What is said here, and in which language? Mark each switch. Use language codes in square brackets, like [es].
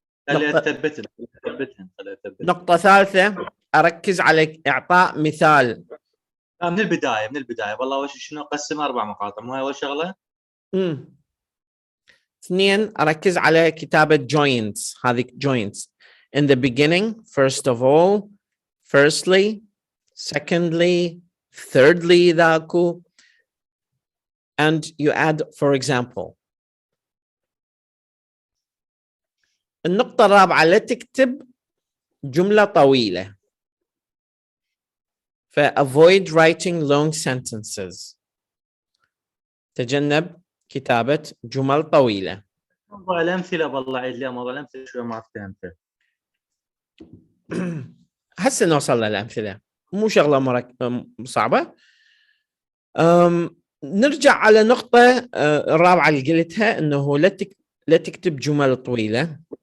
[ar] خليها نقطة تثبتهم. نقطة ثالثة، أركز على إعطاء مثال. من البداية والله شنو قسم 4 مقاطع، مو هاي أول شغلة. اثنين، أركز على كتابة joints. هذه [en] joints in the beginning, first of all, firstly, secondly, thirdly [ar] ذاكو, [en] and you add for example. [ar] النقطة الرابعة، لا تكتب جملة طويلة. [en] avoid writing long sentences. [ar] تجنب كتابة جمل طويلة. موضوع الأمثلة والله عيد لي موضوع الأمثلة شوي ما فهمته. هسه نوصل للأمثلة، مو شغلة صعبة. نرجع على نقطة الرابعة اللي قلتها، إنه لا تكتب جمل طويلة.